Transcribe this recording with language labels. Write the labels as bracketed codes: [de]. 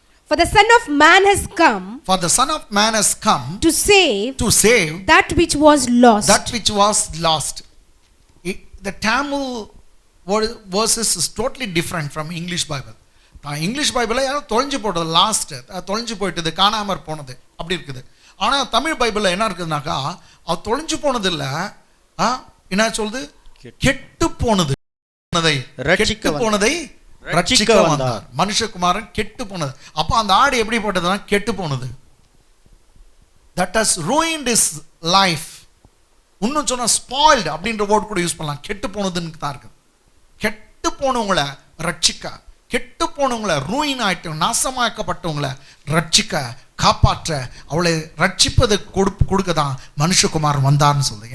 [en] For the Son of Man has come. For the Son of Man has come to save that which was lost. That which was lost. The Tamil verses is totally different from English Bible. [ta] English பைபிளில் யாரும் தொலைஞ்சு போட்டது, last தொலைஞ்சு போயிட்டது, காணாமற் போனது அப்படி இருக்குது. ஆனால் தமிழ் பைபிளில் என்ன இருக்குதுனாக்கா, அது தொலைஞ்சு போனது இல்லை, என்ன சொல்லுது? கெட்டு போனது, கெட்டு போனதை ரட்சிக்க வந்தார். மனுஷகுமாரன் கெட்டு போனது. அப்போ அந்த ஆடு எப்படி போட்டதுன்னா கெட்டு போனது. [en] That has ruined his life. [ta] இன்னும் சொன்னா ஸ்பாயில்டு அப்படின்ற வேர்ட் கூட யூஸ் பண்ணலாம். கெட்டு போனதுன்னு தான் இருக்குது. கெட்டு போனவங்களை ரட்சிக்க, கெட்டு போனவங்களை, ரூயின் ஆயிட்டு நாசமாக்கப்பட்டவங்களை ரட்சிக்க, காப்பாற்ற, அவளை ரட்சிப்பது கொடுக்க தான் மனுஷகுமாரன் வந்தார்னு சொல்லுது.